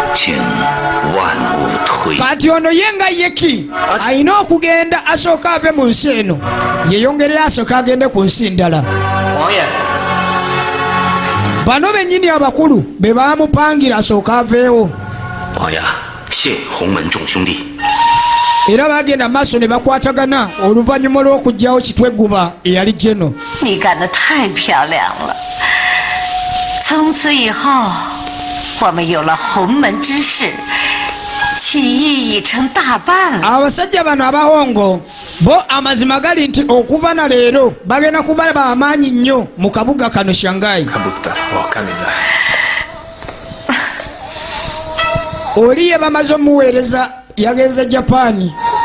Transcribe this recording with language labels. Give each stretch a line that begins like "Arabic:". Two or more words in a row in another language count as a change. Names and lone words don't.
Ganda: kati ono ye nga yeki alina okugenda asooka ave mu nsi eno yeyongereyo asooka agende ku nsi ndala. bano bennyini abakulu be baamupangira asooka aveewo. era bagenda maaso ne bakwatagana oluvannyuma olw'okugyawo kitweguba eyali Jeno.
Chinese: 你干得太漂亮了！从此以后，我们有了洪门之势，起义已成大半了。
Ganda: abasajja bano abahongo bo amazima gali nti okuva na leero bagenda kuba bamaanyi nnyo mu kabuga kano Shanghai. oli ye bamaze omuweereza yagenze Japaani.